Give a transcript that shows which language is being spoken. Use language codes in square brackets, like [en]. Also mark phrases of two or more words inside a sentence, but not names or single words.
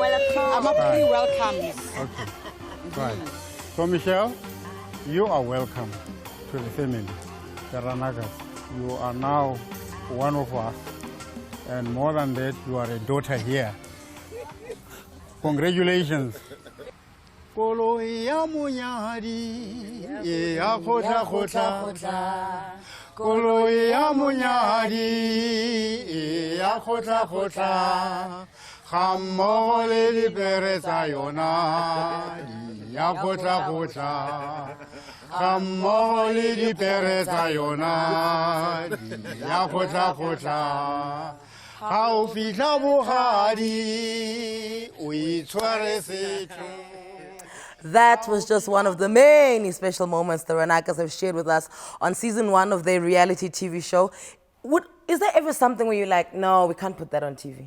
[en] I'm a pretty welcome. Okay, right. So Michelle, you are welcome to the family, the Ranakas. You are now one of us. And more than that, you are a daughter here. Congratulations. [st] Koloi ya munyari, ya khota khota. Koloi ya munyari, ya khota khota. Khammo le dipere tsa yona, ya khota khota. Khammo le dipere tsa yona, ya khota khota. [en] That was just one of the many special moments the Ranakas have shared with us on season 1 of their reality TV show. Is there ever something where you're like, no, we can't put that on TV?